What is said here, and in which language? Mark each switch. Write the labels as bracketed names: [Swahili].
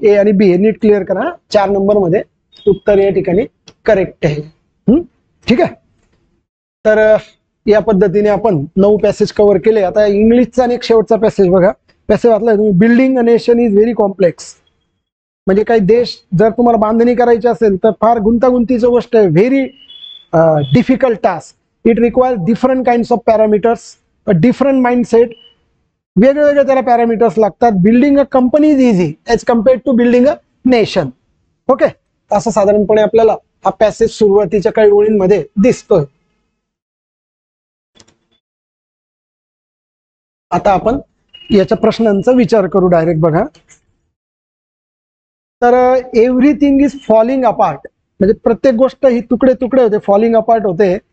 [Marathi] ए आणि बी हे नीट क्लिअर करा. 4 नंबर मध्ये उत्तर या ठिकाणी करेक्ट आहे. ठीक आहे. तर या पद्धतीने आपण 9 पॅसेज कव्हर केले. आता इंग्लिशचा आणि एक शेवटचा पॅसेज बघा. पॅसेज वाचलाय तुम्ही. [English] Building a nation is very complex. [Marathi] म्हणजे काही देश जर तुम्हाला बांधणी करायची असेल तर फार गुंतागुंतीची गोष्ट आहे. [English] Very difficult task. It requires different kinds of parameters, a different mindset. [Marathi] वेगवेगळे त्याला पॅरामीटर्स लागतात. [English] Building a company is easy as compared to building a nation. [Marathi] Okay, असं साधारणपणे आपल्याला हा पॅसेज सुरुवातीच्या काही ओळींमध्ये दिसतोय. आता आपण याच्या प्रश्नांचा विचार करू डायरेक्ट. बघा, तर [English] everything is falling apart, [Marathi] म्हणजे प्रत्येक गोष्ट ही तुकडे तुकडे होते, फॉलिंग अपार्ट होते.